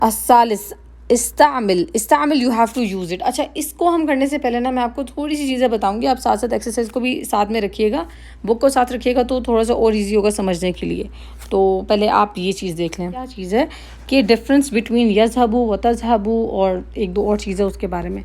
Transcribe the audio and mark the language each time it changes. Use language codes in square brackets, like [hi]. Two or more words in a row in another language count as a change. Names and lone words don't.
[ar] الثالث استعمل، استعمل [en] you have to use it. [hi] अच्छा, इसको हम करने से पहले ना मैं आपको थोड़ी सी चीज़ें बताऊंगी, आप साथ साथ एक्सरसाइज को भी साथ में रखिएगा, बुक को साथ रखिएगा तो थोड़ा सा और इजी होगा समझने के लिए। तो पहले आप ये चीज़ देख लें, क्या चीज़ है कि [en] difference between [ar] يذهبُ و تذهبُ [hi] और एक दो और चीज़ें उसके बारे में।